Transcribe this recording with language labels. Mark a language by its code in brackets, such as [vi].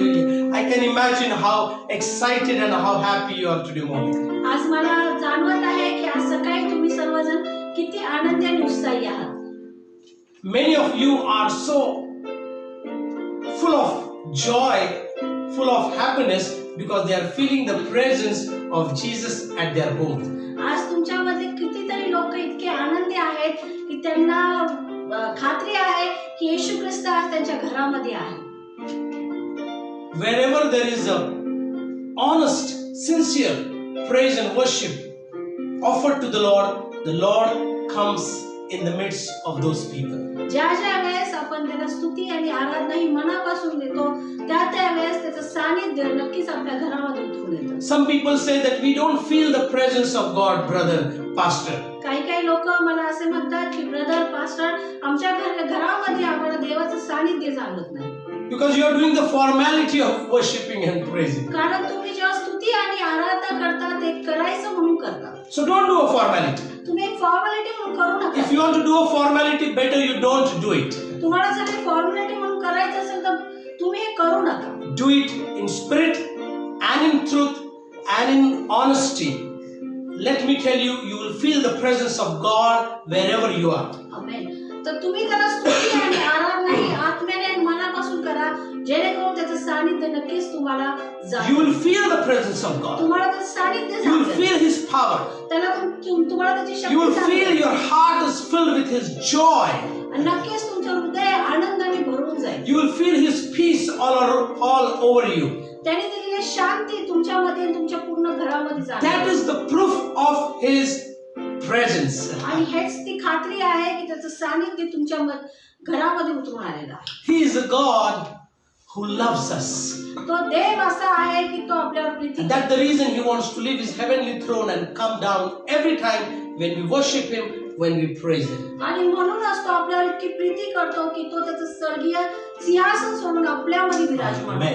[en] Imagine how excited and how happy you are today morning. [mr] आज मला जाणवत आहे की आज सकाळी तुम्ही सर्वजण किती आनंदी आणि उत्साही आहात. [en] Many of you are so full of joy, full of happiness because they are feeling the presence of Jesus at their home. [mr] आज तुमच्यामध्ये कितीतरी लोक इतके आनंदी आहेत की त्यांना खात्री आहे की येशू ख्रिस्त आज त्यांच्या घरामध्ये आहे. [en] Wherever there is a honest, sincere praise and worship offered to the Lord comes in the midst of those people. [mr] ज्या वेळेस आपण त्याला स्तुती आणि आराधना ही मनापासून देतो त्या वेळेस त्याचं सानिध्य नक्कीच आपल्या घरामध्ये उतरून येतं. [en] Some people say that we don't feel the presence of God, brother, pastor. [mr] काही लोक मला असे म्हणतात की ब्रदर पास्टर आमच्या घरामध्ये आम्हाला देवाचं सानिध्य जाणवत नाही. [en] Because you are doing the formality of worshiping and praising. [mr] कारण तुम्ही जेव्हा स्तुती आणि आराधना करता ते करायचं म्हणून करता. [en] So don't do a formality. [mr] तुम्ही एक फॉर्मॅलिटी म्हणून करू नका. [en] If you want to do a formality, better you don't do it. [mr] तुम्हाला जर हे फॉर्मॅलिटी म्हणून करायचं असेल तर तुम्ही हे करू नका. [en] Do it in spirit and in truth and in honesty. Let me tell you, you will feel the presence of God wherever you are. [mr] आमेन. तर तुम्ही त्याला स्तुती आणि आराधना ही आत्म्याने आणि मनापासून करा जेणेकरून त्याचं सानिध्य नक्कीच तुम्हाला [en] You will feel the presence of God. [mr] तुम्हाला त्याचं सानिध्य [en] You will feel His power. [mr] त्याला तुम्हाला त्याची शक्ती [en] You will feel your heart is filled with His joy. [mr] आणि नक्कीच तुमचं हृदय आनंदाने भरून जाईल. [en] You will feel His peace all over you. [mr] त्याने दिलेली शांती तुमच्यामध्ये आणि तुमच्या पूर्ण घरामध्ये जाईल. [en] That is the proof of His presence. [mr] आणि हेच ती खात्री आहे की त्याचं सानिध्य तुमच्या घरामध्ये उतरून आलेलं आहे. [en] He is a God who loves us. [mr] तो देव असा आहे की तो आपल्यावर Preeti [en] And that's the reason He wants to leave His heavenly throne and come down every time when we worship Him, when we praise Him. [mr] आणि म्हणूनच तो आपल्यावर इतकी प्रीती करतो की तो त्याचं स्वर्गीय सिंहासन सोडून आपल्यामध्ये विराजमान आहे.